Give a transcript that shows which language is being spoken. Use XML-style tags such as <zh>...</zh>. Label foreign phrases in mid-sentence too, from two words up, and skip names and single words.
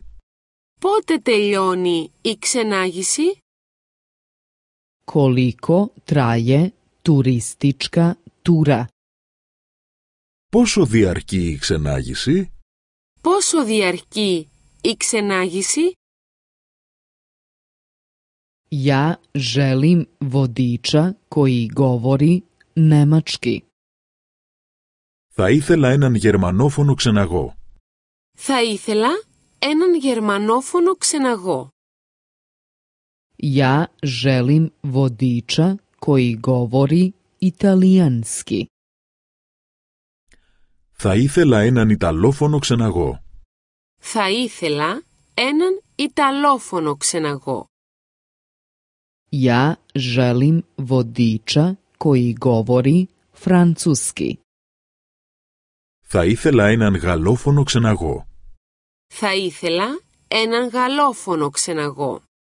<el>Πότε τελειώνει η ξενάγηση?</el> <sr>Koliko traje turistička tura?</sr> <el>Πόσο διαρκεί η ξενάγηση? Πόσο διαρκεί η ξενάγηση?</el> <sr>Ja želim vodiča koji govori nemački.</sr> <el>Θα ήθελα έναν γερμανόφωνο ξεναγό. Θα ήθελα έναν γερμανόφωνο ξεναγό.</el> <sr>Ja želim vodiča koji govori italijanski.</sr> <el>Θα ήθελα έναν ιταλόφωνο ξεναγό. Θα ήθελα έναν ιταλόφωνο ξεναγό.</el> <sr>Ja želim vodiča koji govori francuski.</sr> <el>Θα ήθελα έναν γαλλόφωνο ξεναγό. Θα ήθελα έναν γαλλόφωνο ξεναγό.</el>